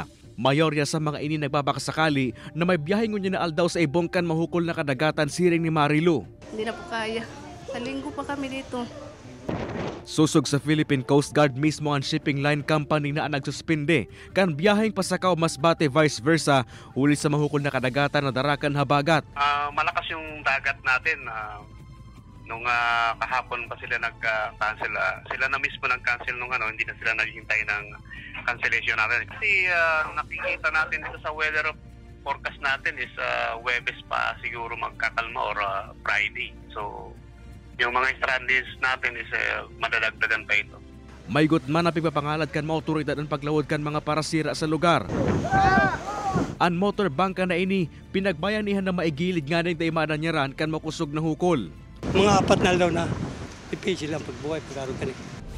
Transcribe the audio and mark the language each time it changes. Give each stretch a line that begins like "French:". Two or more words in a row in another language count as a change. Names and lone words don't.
Bikol: Mayorya sa mga ini nagbabakasakali na may biyaheng ngunyan na aldaw sa ibong kan mahukol na kadagatan siring ni Marilu.
Filipino: Hindi na po kaya. Sa linggo pa kami dito.
Bikol: Susog sa Philippine Coast Guard mismo ang
English: shipping line company
Bikol: na nagsuspinde kan biyaheng Pasakaw Masbate vice versa huli sa mahukol na kadagatan na darakan habagat.
Filipino: Malakas yung dagat natin. Nung kahapon pa sila nag-cancel. Sila na mismo nag-cancel nung hindi na sila naghihintay ng cancellation natin. Kasi nakikita natin dito sa
English: weather forecast
Filipino: natin is Webes pa siguro magkakalma or Friday. So yung mga stranded natin is madadagdagan pa ito.
Bikol: Maygot man na pigpapangalad kan mga otoridad ang paglawod kan mga parasira sa lugar. Ang motor bangka na ini pinagbayanihan na maigilid nga ng daimanan niyaran kan makusog na hukol. Mga 4 na daw na ipigil ang pagbuhay pagkaroon ka rin.